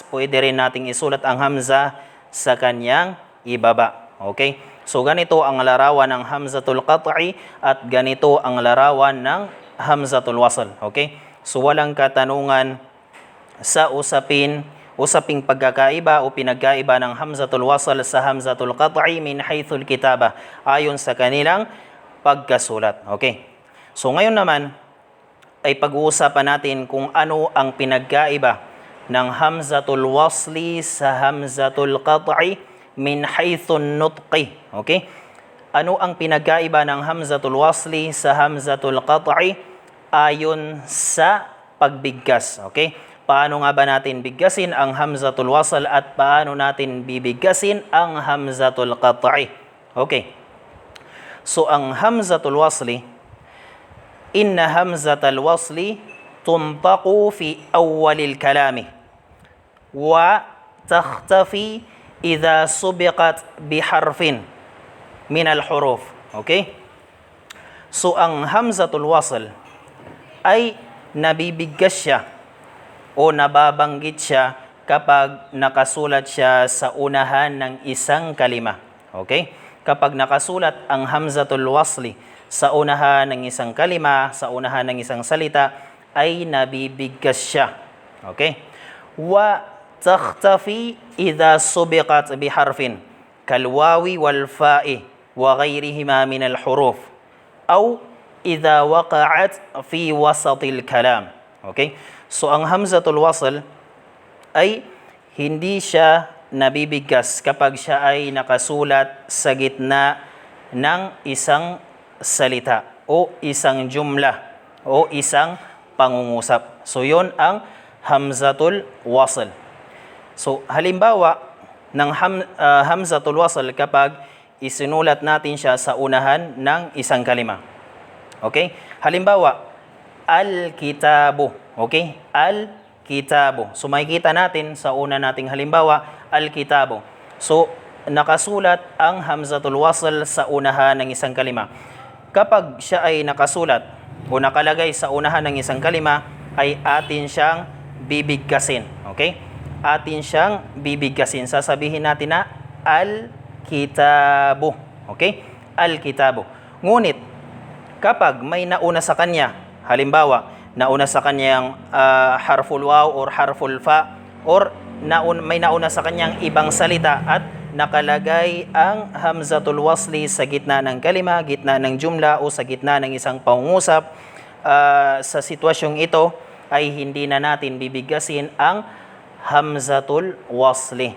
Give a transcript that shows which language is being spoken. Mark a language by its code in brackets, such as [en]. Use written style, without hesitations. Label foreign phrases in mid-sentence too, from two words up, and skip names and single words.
[tl] Pwede rin nating isulat ang hamza sa kanyang ibaba. Okay? So, ganito ang larawan ng [ar] همزة القطع [tl] at ganito ang larawan ng [ar] همزة الوصل. [tl] Okay? So, walang katanungan sa usaping pagkakaiba o pinagkaiba ng [ar] همزة الوصل [tl] sa [ar] همزة القطع من حيث الكتابة, [tl] ayon sa kanilang pagkasulat. Okay? So, ngayon naman ay pag-uusapan natin kung ano ang pinagkaiba ng [ar] همزة الوصل [tl] sa [ar] همزة القطع من حيث النطق. [tl] Okay? Ano ang pinagkaiba ng [ar] همزة الوصل [tl] sa [ar] همزة القطع [tl] ayon sa pagbigkas? Okay? Paano nga ba natin bigkasin ang [ar] همزة الوصل [tl] at paano natin bibigkasin ang [ar] همزة القطع? [tl] Okay. [ar] So ang همزة الوصل إن همزة الوصل تنطق في أول الكلام وتختفي إذا سبقت بحرف من الحروف. [tl] Okay? So ang [ar] همزة الوصل [tl] ay nabibigkas siya o nababanggit siya kapag nakasulat siya sa unahan ng isang kalima. Okay? Kapag nakasulat ang [ar] همزة الوصل [tl] sa unahan ng isang kalima, sa unahan ng isang salita, ay nabibigkas siya. Okay? [ar] وتختفي إذا سبقت بحرف كالواو والفاء وغيرهما من الحروف أو إذا وقعت في وسط الكلام. [tl] Okay? So ang [ar] همزة الوصل [tl] ay hindi siya nabibigkas kapag siya ay nakasulat sa gitna ng isang salita o isang jumla o isang pangungusap. So yon ang [ar] همزة الوصل. [tl] So halimbawa ng [ar] همزة الوصل [tl] kapag isinulat natin siya sa unahan ng isang kalima. Okay? Halimbawa, [ar] al-kitabu. Okay? Al-kitabu. [tl] So makikita natin sa una nating halimbawa, al-kitabu. So nakasulat ang [ar] همزة الوصل [tl] sa unahan ng isang kalima. Kapag siya ay nakasulat o nakalagay sa unahan ng isang kalima, ay atin siyang bibigkasin. Okay? Atin siyang bibigkasin. Sasabihin natin na al-kitabu. Okay? [ar] Al-kitabu. [tl] Ngunit, kapag may nauna sa kanya, halimbawa, nauna sa kanyang [ar] حرف الواو [tl] or [ar] حرف الفاء, [tl] or may nauna sa kanyang ibang salita at nakalagay ang [ar] همزة الوصل [tl] sa gitna ng kalima, gitna ng jumla o sa gitna ng isang pangungusap, sa sitwasyong ito ay hindi na natin bibigkasin ang [ar] همزة الوصل.